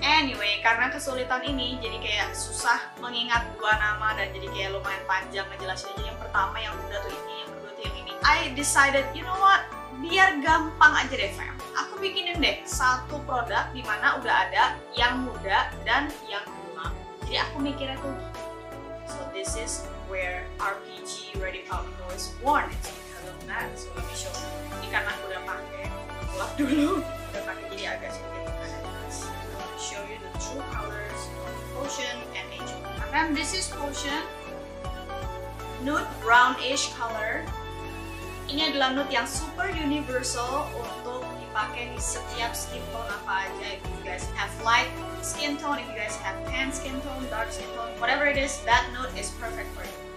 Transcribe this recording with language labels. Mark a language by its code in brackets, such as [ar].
[id] Anyway, karena kesulitan ini jadi kayak susah mengingat 2 nama, dan jadi kayak lumayan panjang ngejelasin. Jadi yang pertama yang udah tuh ini, yang kedua tuh yang ini. [en] I decided, you know what, [id] biar gampang aja deh fam, aku bikinin deh 1 produk dimana udah ada yang muda dan yang tua. Jadi aku mikirnya tuh gini. [en] So this is where RPG Ready Path Go is born. It's because of that. So let me show you. [id] Ini karena aku udah pakai, ulap dulu. Udah pakai jadi agak sedikit jelas. [en] Show you the true colors of Potion and HP. And this is Potion, nude brownish color. [id] Ini adalah nude yang super universal untuk dipakai di setiap skin tone apa aja. [en] If you guys have light skin tone, if you guys have tan skin tone, dark skin tone, whatever it is, that nude is perfect for you.